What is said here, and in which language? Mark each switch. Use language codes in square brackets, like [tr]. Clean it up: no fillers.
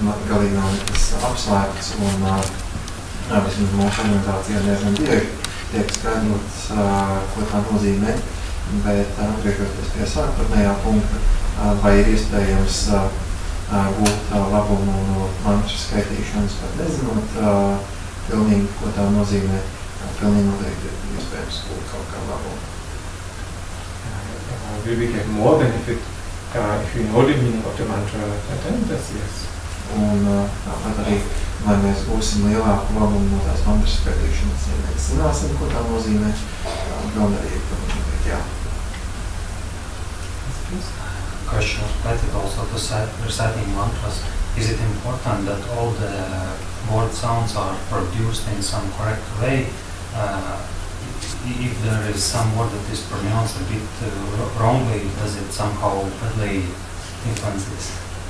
[lv] galīgi nav nekas apslēpts un vismaz mūsu organizācijā diezgan bieži tiek skaidrots, ko tā nozīmē, bet atgriežoties pie sākotnējā punkta, vai ir iespējams gūt labumu no mantras skaitīšanas, pat nezinot pilnīgi, ko tā nozīmē, pilnīgi noteikti ir iespējams gūt kaut kā labumu. [en] Will we get more benefit if we know the meaning of the mantra? Then that's yes. [lv] Un tāpat arī, vai mēs gūsim lielāku labumu no tās mantras skaitīšanas, ja mēs zināsim, ko tā nozīmē, gan arī, jā. [en] Question related also to reciting mantras. Is it important that all the word sounds are produced in some correct way? If there is some word that is pronounced a bit wrongly, does it somehow badly influence this?